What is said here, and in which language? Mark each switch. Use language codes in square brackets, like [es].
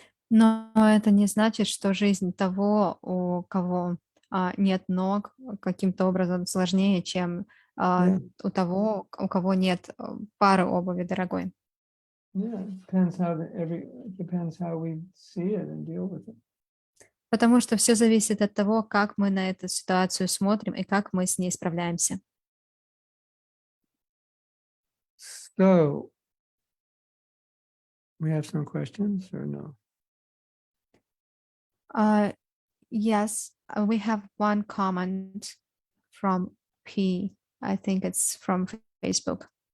[ru] Но это не значит, что жизнь того, у кого нет ног, каким-то образом сложнее, чем [en] Yeah. [ru] у того, у кого нет пары обуви дорогой. [en] Yeah, it depends how we see it and deal with it. [ru] Потому что все зависит от того, как мы на эту ситуацию смотрим и как мы с ней справляемся. [en] So, we have some questions or no? Yes, we have one comment from P. I think it's from Facebook.